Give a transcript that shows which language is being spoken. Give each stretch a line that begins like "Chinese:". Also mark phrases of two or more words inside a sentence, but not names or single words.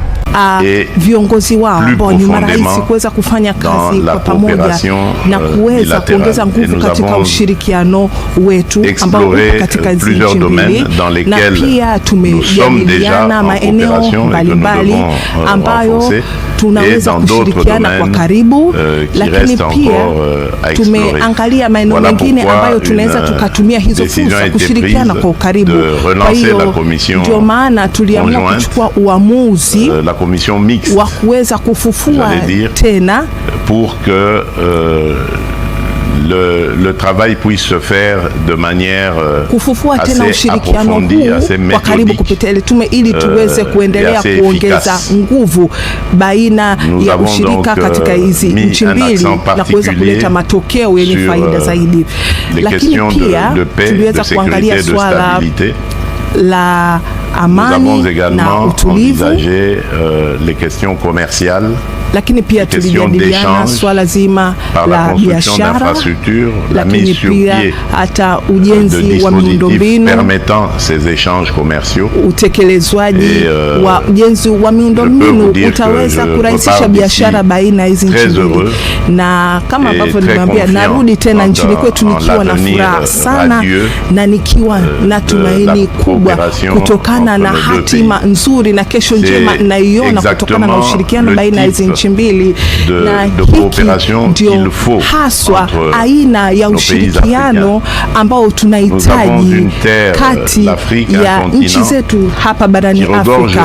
Swahili: viongozi wao ambao ni marais kuweza kufanya kazi kwa pamoja na kuweza kuongeza nguvu katika ushirikiano wetu ambao uko katika nchi mbili, na pia tumejadiliana maeneo mbalimbali ambayo tunaweza kushirikiana kwa karibu, lakini pia tumeangalia maeneo mengine ambayo tunaweza tukatumia hizo fursa kushirikiana kwa ukaribu. Kwa hiyo ndio maana tuliamua kuchukua uamuzi wa kuweza kufufua tena
French: pour que le travail puisse se faire de manière
Swahili: kufufua tena ushirikiano huu kwa karibu kupitia ile tume ili tuweze kuendelea kuongeza nguvu baina ya ushirika katika hizi nchi mbili na kuweza kuleta matokeo yenye faida zaidi. Lakini pia tuliweza kuangalia swala la amani na utulivu,
French: les questions commerciales,
Swahili: lakini pia tulijadiliana swala zima la biashara, lakini pia hata ujenzi wa miundombinu
French: permettant ces échanges commerciaux.
Swahili: Utekelezwaji wa ujenzi wa miundombinu utaweza kurahisisha biashara baina hizi nchi mbili, na kama ambavyo nimwambia, narudi tena nchini kwetu nikiwa na furaha sana na nikiwa na tumaini kubwa kutokana na hatima nzuri na kesho njema naiona kutokana na ushirikiano baina hizi nchi mbili, na hiki ndio haswa aina ya ushirikiano ambao tunahitaji kati ya nchi zetu hapa barani Afrika.